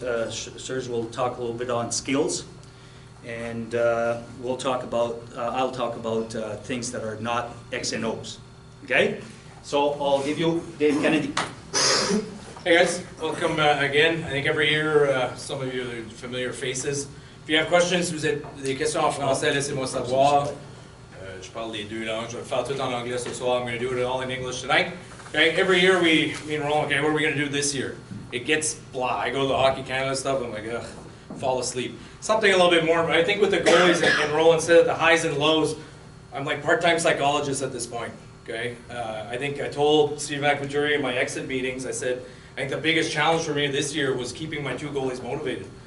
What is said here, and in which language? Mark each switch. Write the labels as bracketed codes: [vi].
[en] Serge will talk a little bit on skills, and we'll talk about, I'll talk about things that are not X and O's. Okay? So I'll give you Dave Kennedy. Hey guys, welcome again. I think every year, some of you are familiar faces. If you have questions, [fr] vous avez des questions en français, laissez-moi savoir. Je parle les deux langues. Je vais faire tout en anglais ce soir. [en] I'm going to do it all in English tonight. Okay, every year me and Roland, okay, what are we going to do this year? It gets blah. I go to the Hockey Canada stuff, I'm like, ugh, fall asleep. Something a little bit more, I think with the goalies, and Roland said the highs and lows, I'm like part-time psychologist at this point, okay? I think I told Steve McVituri in my exit meetings, I said, I think the biggest challenge for me this year was keeping my 2 goalies motivated.